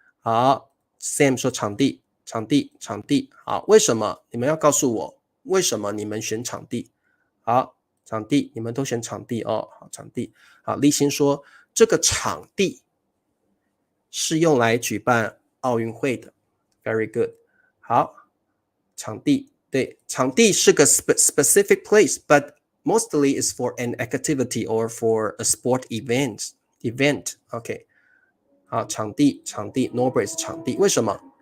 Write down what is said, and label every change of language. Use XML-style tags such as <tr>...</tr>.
<zh>好 ，Sam 说场地。场地，好，为什么？你们要告诉我为什么你们选场地？好，场地，你们都选场地哦。好，场地，好，立新说这个场地是用来举办奥运会的 ，</zh> <en>very good。</en> <zh>好，场地，对，场地是个</zh> <en>specific place，but mostly is for an activity or for a sport event，OK。</en> <zh>好，场地 ，Norbert 是场地，为什么？</zh>